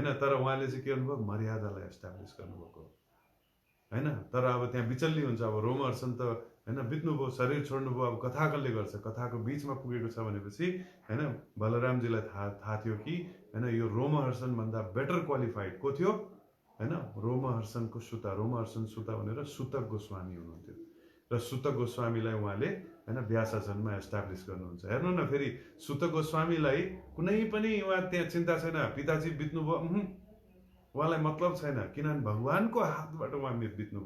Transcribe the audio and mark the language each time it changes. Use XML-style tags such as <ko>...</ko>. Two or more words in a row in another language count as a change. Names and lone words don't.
<ne>तर उहाँले चाहिँ के गर्नुभयो, मर्यादालाई एस्टाब्लिस गर्नुभएको होइन। तर अब त्यहाँ बिचल्ली हुन्छ, अब रोमहर्षण त होइन बित्नुभयो, शरीर छोड्नुभयो, अब कथा कसले गर्छ, कथाको बिचमा पुगेको छ भनेपछि होइन बलरामजीलाई थाहा थियो कि होइन यो रोमहर्षण भन्दा</ne> <en>better qualified</en> <ne>को थियो होइन, रोमहर्षणको सुता, रोमहर्षण सुता भनेर सुतक गोस्वामी हुनुहुन्थ्यो, र सुतक गोस्वामीलाई उहाँले होइन व्यासासनमा एस्टाब्लिस गर्नुहुन्छ। हेर्नु न, फेरि सुतक गोस्वामीलाई कुनै पनि उहाँ त्यहाँ चिन्ता छैन, पिताजी बित्नुभयो, उहाँलाई मतलब छैन, किनभने भगवानको हातबाट उहाँ बित्नुभयो।</ne>